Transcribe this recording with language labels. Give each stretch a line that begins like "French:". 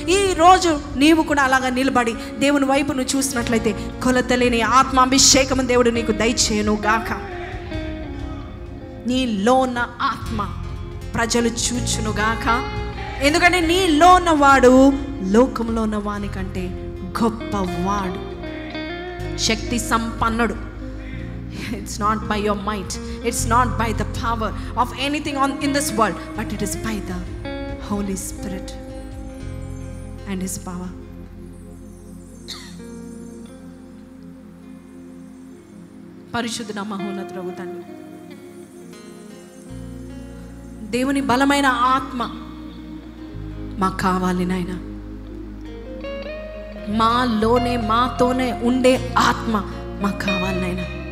Telugu: ఈరోజు నీవు కూడా అలాగా నిలబడి దేవుని వైపు నువ్వు చూసినట్లయితే కొలతలేని ఆత్మాభిషేకం దేవుడు నీకు దయచేయను గాక. నీలో ఉన్న ఆత్మ ప్రజలు చూచును గాక. ఎందుకంటే నీలో ఉన్నవాడు లోకంలో ఉన్న వాని కంటే గొప్పవాడు, శక్తి సంపన్నుడు.
English: It's not by your might, it's not by the power of anything in this world, but it is by the Holy Spirit and His power.
Telugu: పరిశుద్ధ మహోన్నతుడగు తండ్రి, దేవుని బలమైన ఆత్మ మాకు కావాలి నాయన. మాలోనే మాతోనే ఉండే ఆత్మ మాకు కావాలి నాయన.